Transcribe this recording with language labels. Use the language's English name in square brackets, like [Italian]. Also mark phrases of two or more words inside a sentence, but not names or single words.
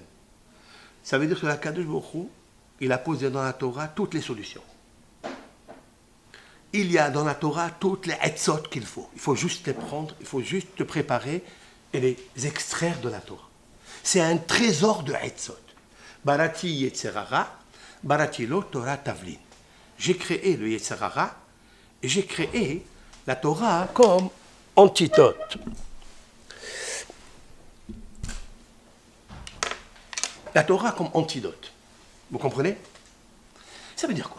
[French] Ça veut dire que la [Hebrew] קדוש ברוך הוא, [French] il a posé dans la Torah toutes les solutions. Il y a dans la Torah toutes les etzot qu'il faut. Il faut juste les prendre, il faut juste te préparer et les extraire de la Torah. C'est un trésor de etzot. [Hebrew] בראתי יצר הרע בראתי לו תורה תבלין. [French] J'ai créé le yetzerara et j'ai créé la Torah comme antidote. La Torah comme antidote. Vous comprenez? Ça veut dire quoi?